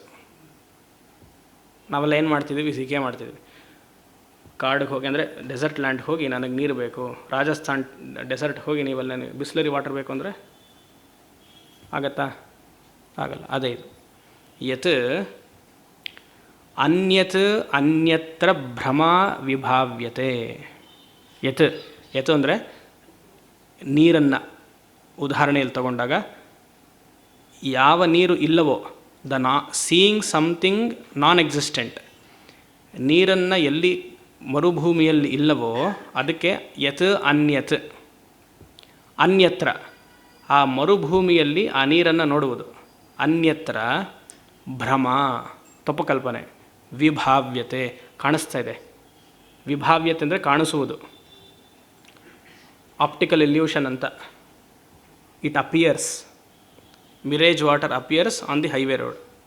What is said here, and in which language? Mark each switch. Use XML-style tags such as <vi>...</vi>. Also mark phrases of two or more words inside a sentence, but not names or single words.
<kn>ನಾವೆಲ್ಲ ಏನು ಮಾಡ್ತಿದ್ದೀವಿ? ಸಿಕೆ ಮಾಡ್ತಿದ್ವಿ. ಕಾಡಿಗೆ ಹೋಗಿ, ಅಂದರೆ</kn> <en>desert land</en> <kn>ಹೋಗಿ ನನಗೆ ನೀರು ಬೇಕು, ರಾಜಸ್ಥಾನ್ ಡೆಸರ್ಟ್ ಹೋಗಿ ನೀವೆಲ್ಲ ಬಿಸ್ಲರಿ ವಾಟರ್ ಬೇಕು ಅಂದರೆ ಆಗತ್ತಾ? ಆಗಲ್ಲ. ಅದೇ ಇದು.</kn> <sa>ಯತ್ ಅನ್ಯತ್ ಅನ್ಯತ್ರ ಭ್ರಮ ವಿಭಾವ್ಯತೆ. ಯತ್ ಯತ್</sa> <kn>ಅಂದರೆ ನೀರನ್ನು ಉದಾಹರಣೆಯಲ್ಲಿ ತಗೊಂಡಾಗ ಯಾವ ನೀರು ಇಲ್ಲವೋ,</kn> <en>seeing something non existent,</en> <kn>ನೀರನ್ನು ಎಲ್ಲಿ ಮರುಭೂಮಿಯಲ್ಲಿ ಇಲ್ಲವೋ ಅದಕ್ಕೆ</kn> <sa>ಯತ್ ಅನ್ಯತ್.</sa> <kn>ಅನ್ಯತ್ರ ಆ ಮರುಭೂಮಿಯಲ್ಲಿ ಆ ನೀರನ್ನು ನೋಡುವುದು.</kn> <sa>ಅನ್ಯತ್ರ ಭ್ರಮ</sa> <kn>ತಪ್ಪುಕಲ್ಪನೆ. ವಿಭಾವ್ಯತೆ ಕಾಣಿಸ್ತಾ ಇದೆ. ವಿಭಾವ್ಯತೆ ಅಂದರೆ ಕಾಣಿಸುವುದು.</kn> <en>optical illusion ಅಂತ. It appears, mirage water appears on the highway road.</en>